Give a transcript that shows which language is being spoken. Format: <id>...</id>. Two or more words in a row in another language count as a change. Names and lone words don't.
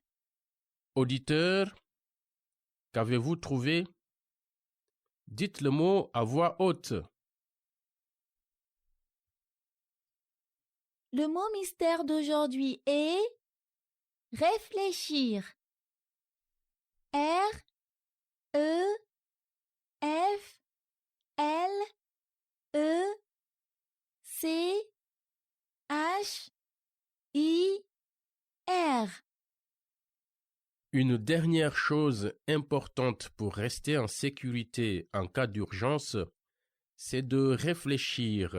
<fr>Auditeur, qu'avez-vous trouvé? Dites le mot à voix haute. Le mot mystère d'aujourd'hui est réfléchir. R-E-F-L-E-C-H-I-R. Une dernière chose importante pour rester en sécurité en cas d'urgence, c'est de réfléchir.</fr>